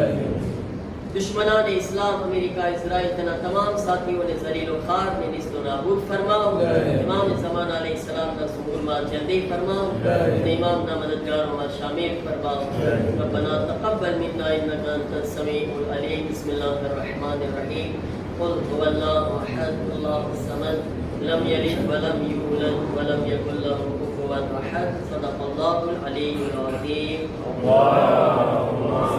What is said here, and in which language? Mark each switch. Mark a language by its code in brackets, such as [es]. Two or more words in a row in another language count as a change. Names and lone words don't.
[gu] દુશ્મનાન ઇસ્લામ, અમેરિકા, ઇઝરાયલ તેના તમામ સાથીઓને ઝલીલો ખાર ને નિસ્તો નાબૂદ ફરમાવ. ઇમામ ઝમાન અલૈહિસ્સલામના સુમૂરમાં જલ્દી ફરમાવ અને ઇમામના મદદગારોમાં શામિલ ફરમાવ. [ar] ربنا تقبل منا إنك أنت السميع العليم. بسم الله الرحمن الرحيم. قل هو الله احد الله الصمد لم يلد ولم يولد ولم يكن له كفوا احد. صدق الله العلي العظيم.